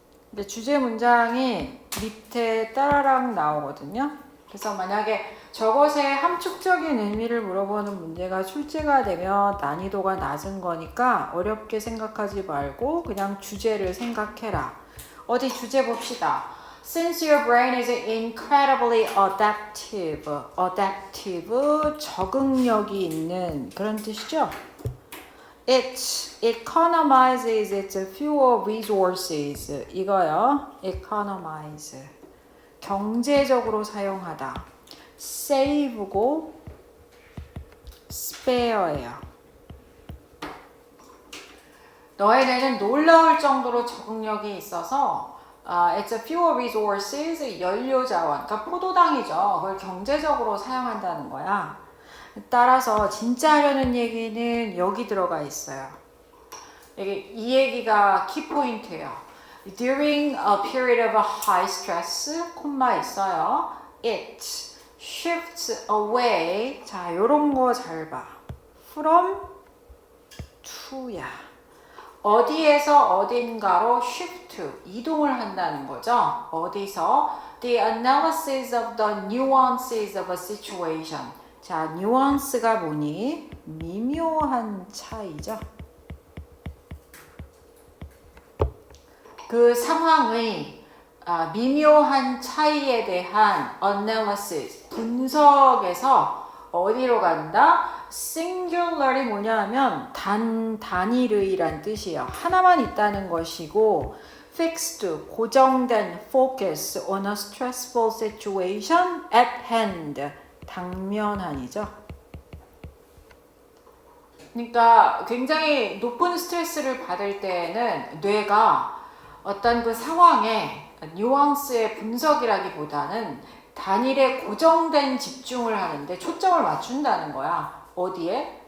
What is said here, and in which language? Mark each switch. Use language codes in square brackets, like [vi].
[ko] 근데 주제 문장이 밑에 따라락 나오거든요. 그래서 만약에 저것의 함축적인 의미를 물어보는 문제가 출제가 되면 난이도가 낮은 거니까 어렵게 생각하지 말고 그냥 주제를 생각해라. 어디 주제 봅시다. [en] Since your brain is incredibly adaptive. [ko] adaptive, 적응력이 있는 그런 뜻이죠. [en] It economizes its fuel resources. [ko] 이거요. economize. 경제적으로 사용하다. save고 spare예요. 너의 뇌는 놀라울 정도로 적응력이 있어서 [en] it's a fuel resources, [ko] 연료 자원. 그러니까 포도당이죠. 그걸 경제적으로 사용한다는 거야. 따라서 진짜 하려는 얘기는 여기 들어가 있어요. 이 얘기가 키포인트예요. [en] During a period of high stress, [ko] 콤마 있어요. [en] It shifts away. [ko] 자, 요런 거 잘 봐. From to야. 어디에서 어딘가로 shift, 이동을 한다는 거죠. 어디서? [en] The analysis of the nuances of a situation. [ko] 자, nuance가 뭐니? 미묘한 차이죠. 그 상황의 미묘한 차이에 대한 analysis, 분석에서 어디로 간다? singular이 뭐냐 하면 단일의란 뜻이에요. 하나만 있다는 것이고 [en] fixed, [ko] 고정된 [en] focus on a stressful situation at hand, [ko] 당면한이죠. 그러니까 굉장히 높은 스트레스를 받을 때에는 뇌가 어떤 그 상황의 뉘앙스의 분석이라기보다는 단일에 고정된 집중을 하는데 초점을 맞춘다는 거야. 어디에?